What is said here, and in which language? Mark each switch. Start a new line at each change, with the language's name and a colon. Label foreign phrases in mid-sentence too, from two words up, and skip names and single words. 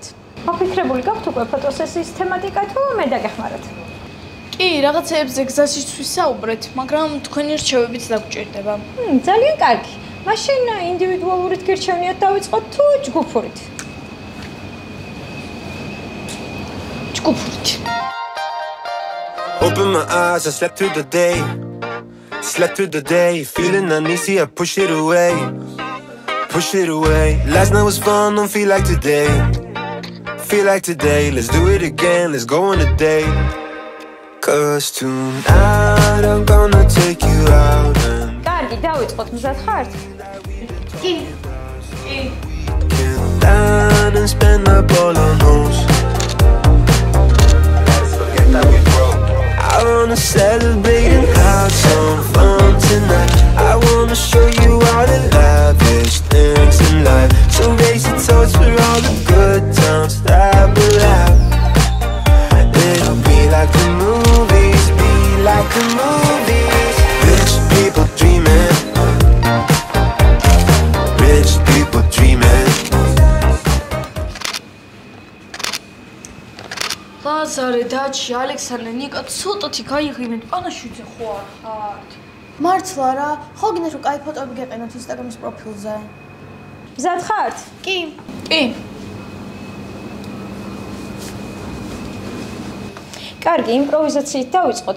Georgian: მოფიქრებული გაქვთ უკვე ფოტოსესიის თემატიკა თუ მე დაგეხმაროთ? კი, რაღაცეებზე გზაში ვისაუბრეთ, მაგრამ თქვენი რჩევებიც დაგჭირდება. ძალიან კარგი. მაშინ ინდივიდუალურით გირჩევნიათ დავიწყოთ თუ ჯგუფურით? ჯგუფურით.
English: Open my eyes, I slept through the day. Slept through the day, feeling uneasy, I push it away. Push it away. Last night was fun, don't feel like today. Feel like today, let's do it again, let's go on a date. Cause tonight I'm gonna take you out and
Georgian: კარგი, დავიწყოთ, მზად ხართ? კი.
English: get down and spend up all our notes. I wanna celebrate and have some fun tonight. I wanna show you all the lavish things in life. So raise your toast for all the good times that we'll have. It'll be like the movies, be like the movies. Rich people dreaming. Rich people dreaming.
Georgian: ლაზარე, დაჩი, ალექსანდრე, ნიკა, ცოტათი გაიღიმეთ, პანაშვიდზე ხო არ ხართ? მართლა რა, ხო გინდა რომ კაი ფოტოები გეყენოთ Instagram-ის პროფილზე. მზად ხართ? კი. კარგი, იმპროვიზაციით დავიწყოთ.